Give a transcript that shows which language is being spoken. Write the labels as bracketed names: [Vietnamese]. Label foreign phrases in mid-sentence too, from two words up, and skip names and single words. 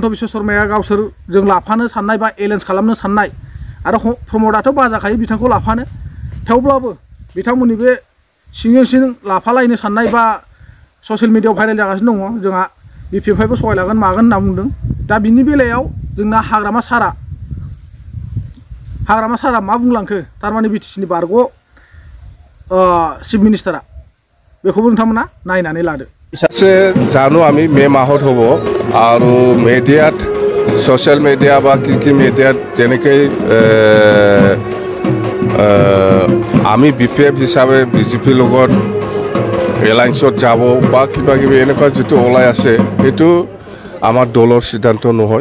[Bodo] बिश्व शर्माया गावसोरजों लाफानो साननाय बा एलायन्स खालामनो साननाय आरो प्रमदआथ' बाजाखायो बिथांखौ लाफानो थेवब्लाबो बिथांमोननि बे सिंजों सिं लाफालायनो साननाय बा [English] social media [Bodo] भाइरेल जागासिनो दङ जोंहा बिपिएफआइबो सहाय लागोन मागोन होनना बुंदों दा बिनि बेलायाव जोंना हाग्रामा सारा मा बुंलांखो थारमाने बिटिसिनि बारग' [English] Chief Minister [Bodo] बेखौबो नोंथांमोना नायनानै लादो [Assamese] জানো আমি মে মাহত হ'ব আৰু মিডিয়াত [English] social media [Assamese] বা কি মিডিয়াত যেনেকৈ আমি বিপিএফ হিচাপে বিজেপিৰ লগত এলায়েন্সত যাব বা কিবা কিবি এনেকুৱা যিটো ওলাই আছে সেইটো আমাৰ দলৰ সিদ্ধান্ত নহয়